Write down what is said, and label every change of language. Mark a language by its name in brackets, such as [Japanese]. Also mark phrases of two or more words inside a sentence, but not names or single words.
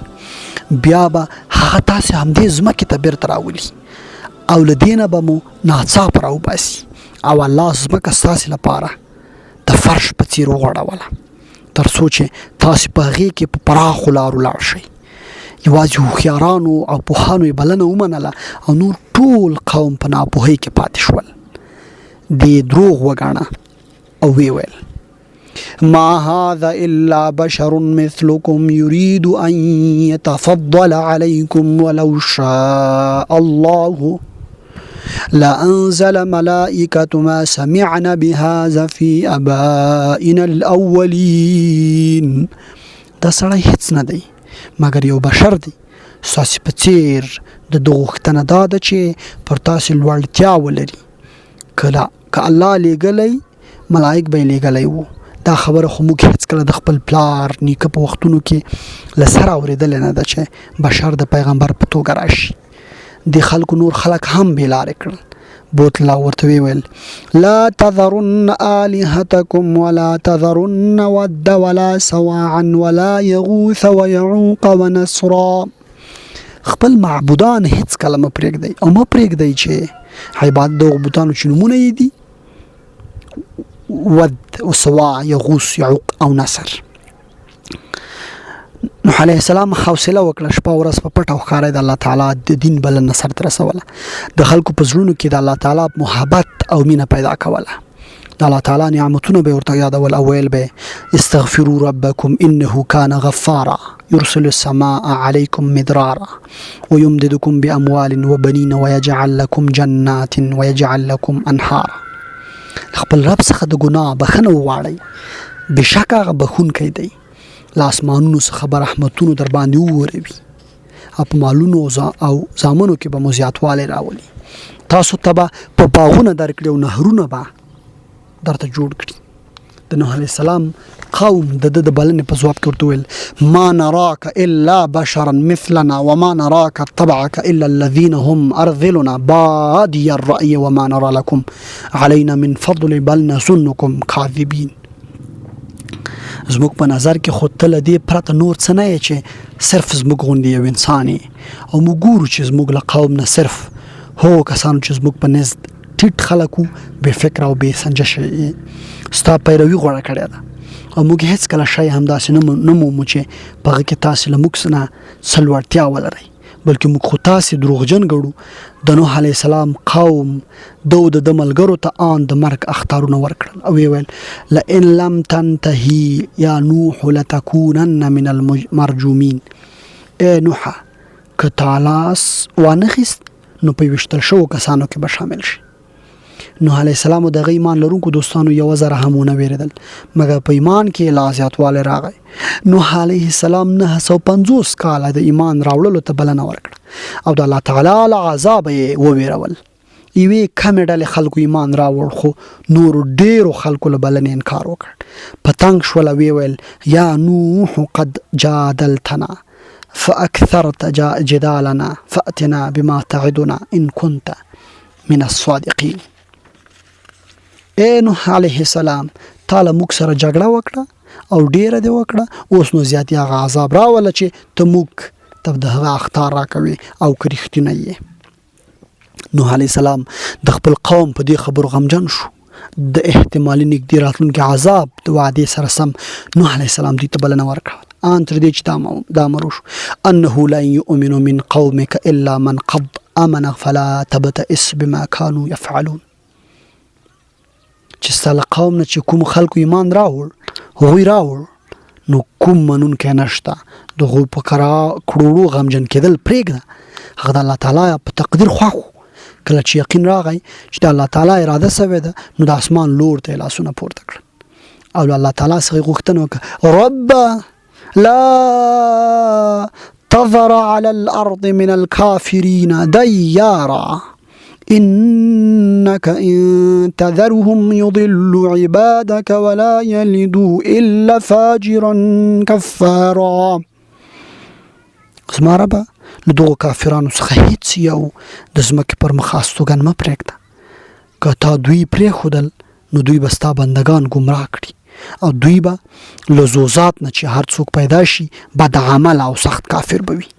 [Pashto] بیا به هغه تاسې همدې ځمکې ته بیرته راولي او له دې نه به مو ناڅاپه راوباسي او الله ځمکه ستاسې لپاره د فرش په څیر وغوړوله تر څو چې تاسې په هغې کې په پراخو لارو لاړ شئ. یوازې هوښیارانو او پوهانو یې بلنه ومنله او نور ټول قوم په ناپوهۍ کې پاتې شول. دې دروغ وګاڼه او ویې ویل: [Arabic] ما هذا إلا بشر مثلكم يريد أن يتفضل عليكم ولو شاء الله لأنزل ملائكة ما سمعنا بهذا في آبائنا الأولين. [Pashto] دا سړی هیڅ نه دی مګر یو بشر دی، ستاسې په څیر د ده غوښتنه دا ده چې پر تاسې لوړتیا ولري. که الله لیږلی ملائک به یې لیږلی وو، دا خبره خو موږ هیڅ کله د خپل پلار نیکه په وختونو کې لسره اورېدل نه ده چې بشر د پیغمبر په توګه راشي. د خلکو نور خلک هم بېلارې کړل. بوت الله ورته ویل [Arabic] لا تذرن آلهتكم ولا تذرن ود ولا سواعا ولا يغوث ويعوق ونسرا. [Pashto] خپل معبودان هیڅ کله مه پرېږدئ او مه پرېږدئ چې عبادت دغو بوتانو چې نومونه یې دي ود و سواع یغوث یعوق او نصر. نوح علیه السلام حوصله وکړه شپه ورځ په پټه او ښکاره د الله تعالی د دین بلنه سرته رسوله. د خلکو په زړونو کې د الله تعالی محبت او مینه پیدا کوله. د الله تعالی نعمتونه به ورته یادول او ویل به [Arabic] استغفروا ربکم انه کان غفارا يرسل السماء عليكم مدرارا ويمددكم بأموال وبنين ويجعل لكم جنات ويجعل لكم انهارا. [Pashto] خپل رب څخه د ګناه بخنه وغواړئ، بشک هغه بخونکی دی. له اسمانونو څخه به رحمتونو در باندې وورېوي او په مالونو او زامنو کې به مو زیاتوالی راولي. تاسو ته به په باغونه درکړي او نهرونه به درته جوړ کړي. د نوح علیه السلام قوم د بلنې په ځواب کې ورته ویل [Arabic] ما نراک الا بشرا مثلنا وما نراک اتبعك الا الذين هم ارذلنا بادي الرأي وما نرى لكم علينا من فضل بل نظنكم كاذبين. [Pashto] زموږ په نظر کې خو ته له دې پرته نور څه نه یې چې صرف زموږ غوندې یو انسان یې او موږ ګورو چې زموږ له قوم نه صرف هغو کسانو چې زموږ په نزد ټیټ خلک وو بې فکره او بې سنجشه یې ستا پیروي غوره کړې ده او موږ هیڅ کله شی همداسې نه مومو چې په هغه کې تاسې له موږ نه څه لوړتیا ولرئ، بلکې موږ خو تاسې دروغجن ګڼو. د نوح علیه السلام قوم د ملګرو ته آن د مرګ اخطارونه ورکړل او ویل [Arabic] لئن لم تنتهي یا نوح لتكونن من المرجومین. [Pashto] ای نوحه که تا لاس وانخیست نو په ویشتل شوو کسانو کې به شامل شي. نوح علیه السلام او دغه ایمان لرونکو دوستانو یوه ذره هم ونه ویرېدل مګر په ایمان کې لا زیاتوالی راغی. نوح علیه السلام 950 کاله د ایمان راوړلو ته بلنه ورکړه او د الله تعالی له عذابه یې وویرول. یوې کمې ډلې خلکو ایمان راوړ خو نورو ډېرو خلکو له بلنې انکار وکړ. په تنګ شول ویې ویل [Arabic] یا نوح قد جادلتنا فاکثرت جدالنا فأتنا بما تعدنا ان كنت من الصادقین. [Pashto] اے نوح علیه السلام تا له موږ سره جګړه وکړه او ډیره دې وکړه، اوس نو زیات هغه عذاب راوله چې ته موږ ته د هغه اخطار راکوي او که رښتینی یې. نوح علیه السلام د خپل قوم په دې خبرو غمجن شو. د احتمالي نږدې راتلونکي عذاب د وعدې سره سم نوح علیه السلام دوی ته بلنه ورکړه ان تر دې چې دا امر وشو [Arabic] انه لا یؤمن من قومك الا من قد امن فلا تبتئس بما كانوا يفعلون. [Pashto] چې ستا له قوم نه چې کوم خلکو ایمان هغوی راوړ نو کوم منونکی نشته. د هغوی په کړوړو غمجن کېدل پرېږده، هغه د الله تعالی په تقدیر خوښ و. کله چې یقین راغی چې د الله تعالی اراده سوې ده نو د اسمان لور ته یې لاسونه پورته کړل او له الله تعالی څخه یې غوښتنه وکړه [Arabic] رب لا تذر على الارض من الكافرين ديارا إنك إن تذرهم يضلوا عبادك ولا يلدوا إلا فاجرا كفارا. [Pashto] زما ربه له دغو کافرانو څخه هیڅ یو د ځمکې پر مخ استوګن مه پرېږده. که تا دوی پرېښودل نو دوی به ستا بندګان ګمراه کړي او دوی به له زوزات نه چې هر څوک پیدا شي بد عمل او سخت کافر به وي.